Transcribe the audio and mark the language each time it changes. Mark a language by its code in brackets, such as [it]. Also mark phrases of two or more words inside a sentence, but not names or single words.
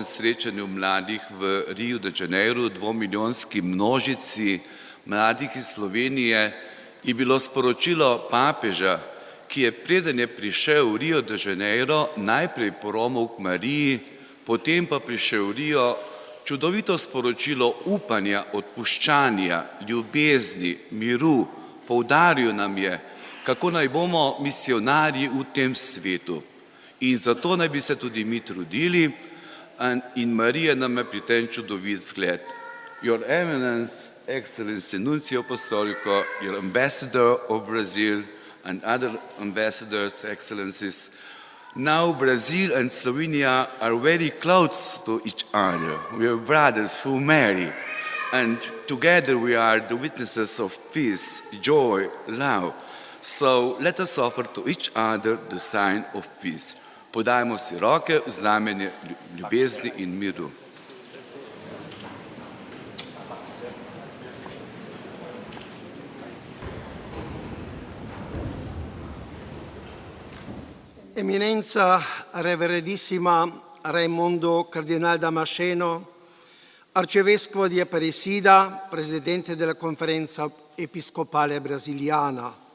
[sl] srečanju mladih v Rio de Janeiro, 2-milijonski množici mladih iz Slovenije, je bilo sporočilo papeža, ki je preden je prišel v Rio de Janeiro najprej poromil k Mariji, potem pa prišel v Rio, čudovito sporočilo upanja, odpuščanja, ljubezni, miru. Poudaril nam je, kako naj bomo misionarji v tem svetu. In zato naj bi se tudi mi trudili in Marija nam je pri tem čudovit zgled. [en] Your Eminence, Excellency [it] Nuncio Apostolico, [en] your Ambassador of Brazil and other ambassadors, excellencies. Now Brazil and Slovenia are very close to each other. We are brothers through Mary. And together we are the witnesses of peace, joy, love. So let us offer to each other the sign of peace. [sl] Podajmo si roke v znamenje ljubezni in miru. [it] Eminenza Reverendissima Raimondo Cardinal Damasceno, Arcivescovo di Aparecida, Presidente della Conferenza Episcopale Brasiliana.